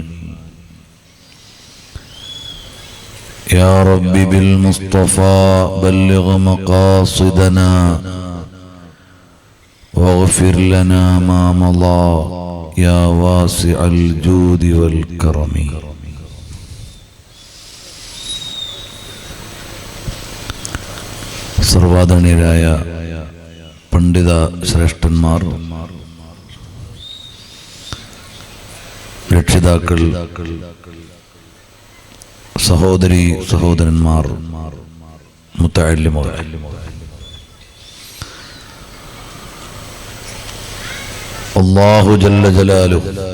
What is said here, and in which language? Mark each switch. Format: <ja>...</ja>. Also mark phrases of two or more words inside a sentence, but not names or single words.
<ar>يا رب بالمصطفى بلغ مقاصدنا واغفر لنا ما مضى يا واسع الجود والكرم.</ar> <ml>സർവാദരണീയരായ പണ്ഡിത ശ്രേഷ്ഠന്മാർ, രക്ഷിതാക്കൾ, സഹോദരി സഹോദരന്മാർ, മുത്തഅല്ലിമുകൾ,</ml> <ar>الله جل جلاله</ar>